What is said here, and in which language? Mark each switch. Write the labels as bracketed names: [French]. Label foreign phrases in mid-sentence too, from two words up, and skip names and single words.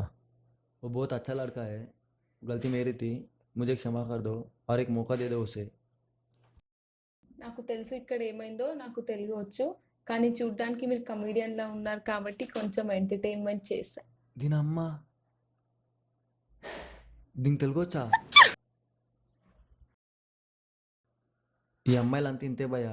[Hindi] वो बहुत अच्छा लड़का है, गलती मेरी थी, मुझे क्षमा कर दो और एक मौका दे दो उसे. [Telugu] నాకు తెలుసు ఇక్కడ ఏమైందో, నాకు తెలుగు వచ్చు, కానీ చూడ్డానికి మీరు కమీడియన్లా ఉన్నారు కాబట్టి కొంచెం ఎంటర్టైన్మెంట్ చేశా. దీని అమ్మ, దీనికి తెలుగు వచ్చా? ఈ అమ్మాయిలు అంతా ఇంతే భయ.